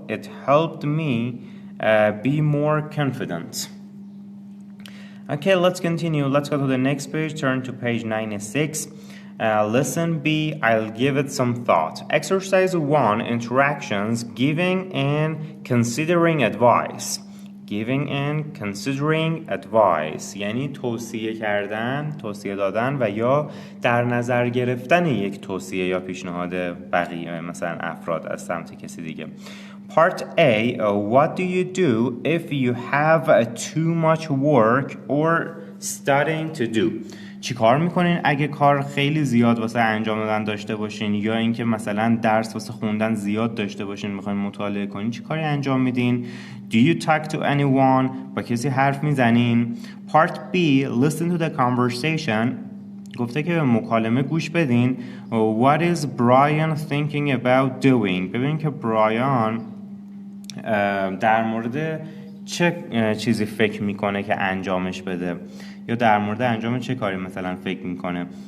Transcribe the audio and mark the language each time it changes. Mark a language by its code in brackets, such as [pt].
[en] It helped me be more confident. Okay, let's continue. Let's go to the next page. Turn to page 96. Lesson B, I'll give it some thought. Exercise 1, interactions, giving and considering advice. Giving and considering advice [fa] یعنی توصیه کردن، توصیه دادن و یا در نظر گرفتن یک توصیه یا پیشنهاد بقیه مثلا افراد از سمت کسی دیگه. [en] Part A, what do you do if you have too much work or studying to do? [fa] چی کار میکنین اگه کار خیلی زیاد واسه انجام دادن داشته باشین یا اینکه مثلا درس واسه خوندن زیاد داشته باشین میخواین مطالعه کنین چی کاری انجام میدین؟ [en] Do you talk to anyone? [fa] با کسی حرف میزنین؟ [en] Part B, listen to the conversation. [fa] گفته که به مکالمه گوش بدین. [en] What is Brian thinking about doing? [fa] ببین که برایان در مورد چه چیزی فکر میکنه که انجامش بده یا در مورد انجام چه کاری مثلا فکر میکنه.